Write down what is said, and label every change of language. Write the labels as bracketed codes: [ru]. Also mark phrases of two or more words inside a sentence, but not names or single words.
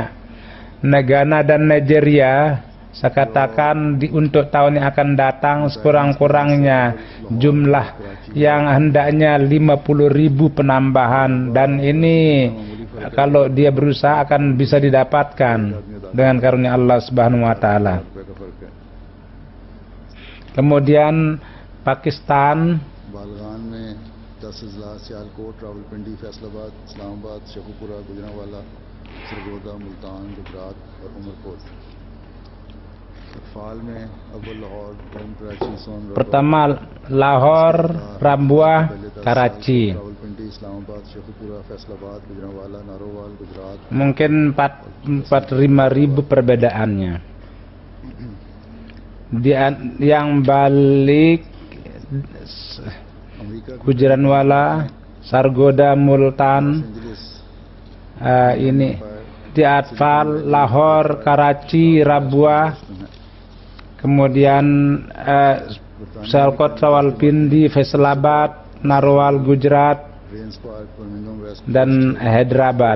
[id] Ghana dan Nigeria, saya katakan untuk tahun yang akan datang sekurang-kurangnya jumlah yang hendaknya 50.000 penambahan, dan ini kalau dia berusaha akan bisa didapatkan dengan karunia Allah [ar] سبحانه وتعالى. [id] Kemudian Pakistan, [ur] بالغان میں 10 اضلاع، سیالکوٹ، راولپنڈی، فیصل آباد، اسلام آباد، شیخوپورہ، گوجرانوالہ، سرگودھا، ملتان، گجرات اور عمرکوٹ. اطفال میں اول لاہور، کراچی، سونبھدر, [id] pertama Lahore, Rambuah, Karachi. [ur] راولپنڈی، اسلام آباد، شیخوپورہ، فیصل آباد، گوجرانوالہ، نارووال، گجرات. [id] Mungkin 4-5.000 perbedaannya. Yang balik Gujranwala, Sargoda, Multan, ini di Atfal, Lahore, Karachi, Rabwa, kemudian Sialkot, Rawalpindi, Faisalabad, Narwal, Gujarat, dan Hyderabad.